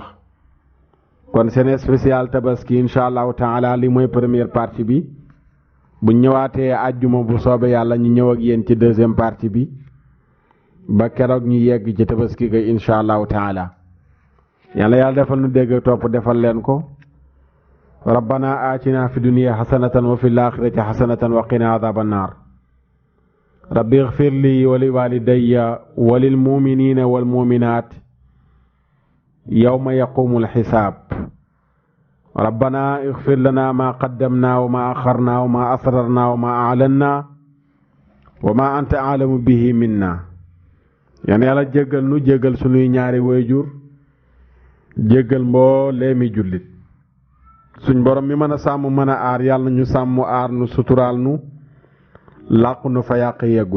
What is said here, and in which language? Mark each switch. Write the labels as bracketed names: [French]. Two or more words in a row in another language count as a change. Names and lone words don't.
[Wolof] kon seen spécial tabaski [Arabic] إن شاء الله تعالى [Wolof] li mooy [French] première partie [Wolof] bi. bu ñëwaatee àjjuma bu soobee yàlla ñu ñëw ak yéen ci [French] deuxième partie [Wolof] bi ba keroog ñu yegg ci tabaski ga [Arabic] إن شاء الله تعالى. [Wolof] yàlla defal nu dégg topp defal leen ko. [Arabic] ربنا آتنا في الدنيا حسنة وفي الآخرة حسنة وقنا عذاب النار. رب اغفر لي ولوالدي وللمؤمنين والمؤمنات يوم يقوم الحساب. ربنا اغفر لنا ما قدمنا وما أخرنا وما أسررنا وما أعلنا وما أنت أعلم به منا. [Wolof] yàlla jéggal nu, jéggal sunuy ñaari waajur, jéggal mbooleemi jullit. suñ borom mi mën a sàmm mën a aar, yàlla ñu sàmm aar nu, suturaal nu, làqu nu fa yàq yeggul.